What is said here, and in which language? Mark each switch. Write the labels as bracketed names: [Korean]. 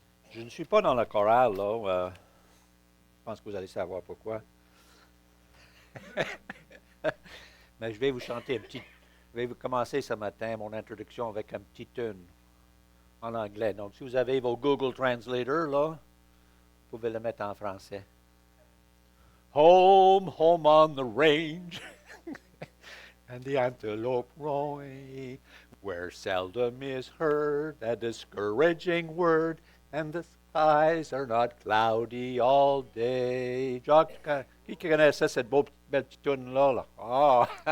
[French] Je ne suis pas dans le choral, là. Je pense que vous allez savoir pourquoi. Mais je vais vous chanter je vais vous commencer ce matin mon introduction avec un petit tune en anglais. Donc, si vous avez vos Google Translator, là, vous pouvez le mettre en français. [English] Home, home on the range, and the antelope roy, where seldom is heard a discouraging word, and the skies are not cloudy all day. [French] Jacques, qui connaît ça, cette belle petite tune-là? Là? Ah!